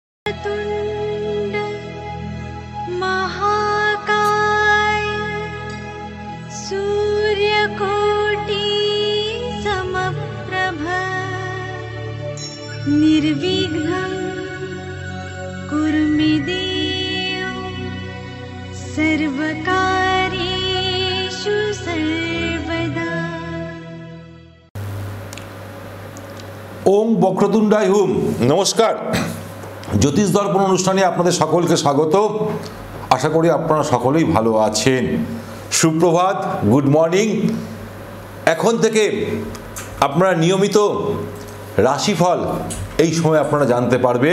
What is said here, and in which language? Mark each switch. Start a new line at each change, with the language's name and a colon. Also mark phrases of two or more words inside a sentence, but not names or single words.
Sanskrit: तुंड महाकाय सूर्यकोटि समप्रभ निर्विघ्नं कुरु मे देव सर्वकार्येषु सर्वदा। ओम বক্রতুণ্ডায় হুম।
Bangla: নমস্কার, জ্যোতিষ দর্পণ অনুষ্ঠানে আপনাদের সকলকে স্বাগত। আশা করি আপনারা সকলেই ভালো আছেন। সুপ্রভাত,
English: good morning.
Bangla: এখন থেকে আপনারা নিয়মিত রাশিফল এই সময় আপনারা জানতে পারবেন।